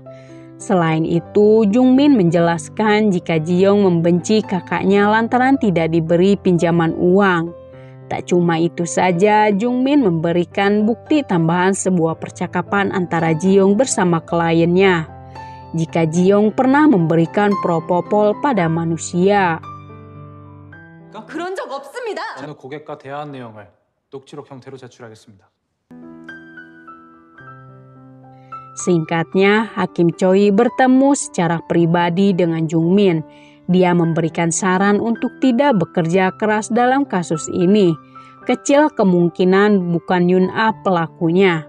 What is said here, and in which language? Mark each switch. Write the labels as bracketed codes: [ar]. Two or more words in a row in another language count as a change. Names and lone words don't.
[id] Selain itu, Jung-min menjelaskan jika Ji-young membenci kakaknya lantaran tidak diberi pinjaman uang. Tak cuma itu saja, Jung-min memberikan bukti tambahan sebuah percakapan antara Ji-young bersama kliennya. Jika Ji-young pernah memberikan propofol pada manusia. [ko] 그런 적 없습니다. 어느 고객과 대화한 내용을 녹취록 형태로 제출하겠습니다. [id] Singkatnya, Hakim Choi bertemu secara pribadi dengan Jung-min. Dia memberikan saran untuk tidak bekerja keras dalam kasus ini. Kecil kemungkinan bukan Yun-a pelakunya.